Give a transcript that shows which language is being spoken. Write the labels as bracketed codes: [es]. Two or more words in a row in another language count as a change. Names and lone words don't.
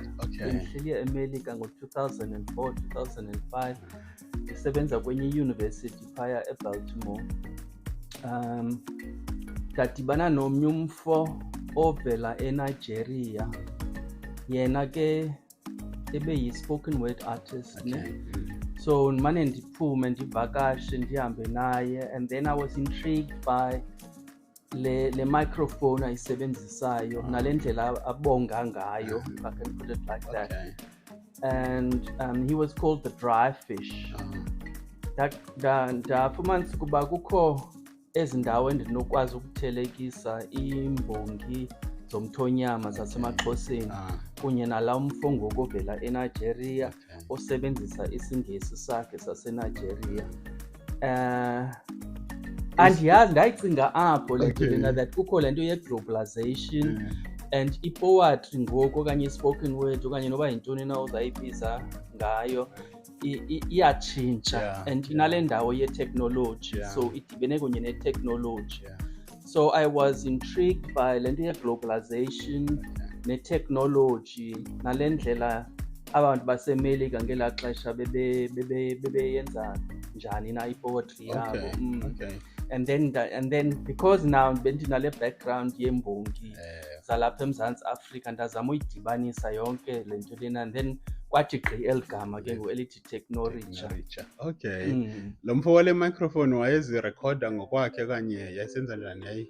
[xh] Bendihleli eMelika ngo-2004, 2005. Ndisebenza kwenye iyunivesithi phaya eBaltimore. Ndadibana nomnye umfo ovela eNigeria. Yena ke ebeyi- [en] spoken word artist. [xh] So ndimane ndiphume ndivakashe ndihambe naye, [en] and then I was intrigued by [xh] le microphone ayisebenzisayo nale ndlela abonga ngayo, [en] if I can put it like that. And he was called the Dry Fish. [xh] Ndafumanisa ukuba kukho ezi ndawo endinokwazi ukuthelekisa iimbongi zomthonyama zasemaXhoseni kunye nala mfo ngoku ovela eNigeria osebenzisa isiNgesi sakhe saseNigeria. Andiyazi, ndayicinga apho le nto lena that kukho le nto ye-globalization and i-poetry ngoku okanye i- [en] spoken word [xh] okanye noba yintoni na uzayibiza ngayo iyatshintsha and inale ndawo ye-technology, so idibene kunye ne-technology. [en] So I was intrigued by [xh] le nto ye-globalization ne-technology nale ndlela abantu baseMelika ngelaa xesha bebeyenza njani na i-poetry yabo. [en] And then because now [xh] bendinale background yembongi zalapha eMzantsi Afrika, ndazama uyidibanisa yonke le nto lena, [en] and then [xh] kwathi gqi eli gama ke elithi TechnoRicher. Lo mfo wale microphone wayezirekhoda ngokwakhe okanye yayisenza njani yayi?